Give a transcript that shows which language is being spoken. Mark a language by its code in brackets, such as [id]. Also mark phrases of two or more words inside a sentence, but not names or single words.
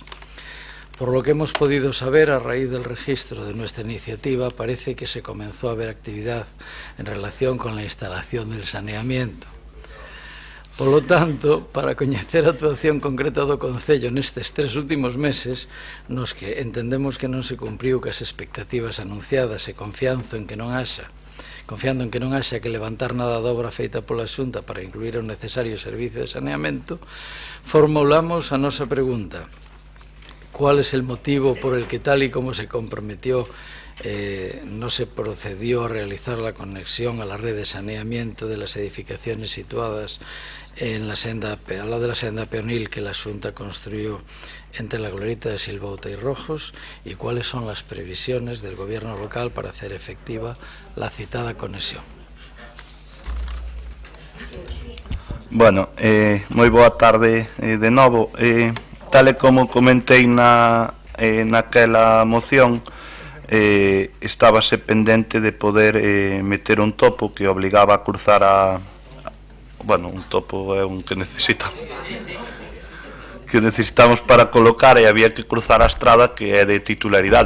[es] Por lo que hemos podido saber, a raíz del registro de nuestra iniciativa, parece que se comenzó a ver actividad en relación con la instalación del saneamiento. Por lo tanto, [gl] para coñecer a actuación concreta do Concello nestes 3 últimos meses, nos que entendemos que non se cumpriu cas expectativas anunciadas e confiando en que non haxa que levantar nada da obra feita pola Xunta para incluir o necesario servicio de saneamento, formulamos a nosa pregunta: [es] ¿cuál es el motivo por el que, tal y como se comprometió, no se procedió a realizar la conexión a la red de saneamiento de las edificaciones situadas en la senda, al lado de la senda peonil que la Xunta construyó entre la glorieta de Silvouta y Rojos, y cuáles son las previsiones del gobierno local para hacer efectiva la citada conexión? [gl] Bueno, moi boa tarde de novo. Tal e como comentei naquela moción, estábase pendente de poder meter un topo que obligaba a cruzar un topo é un que necesita que necesitamos para colocar, e había que cruzar a estrada que é de titularidade.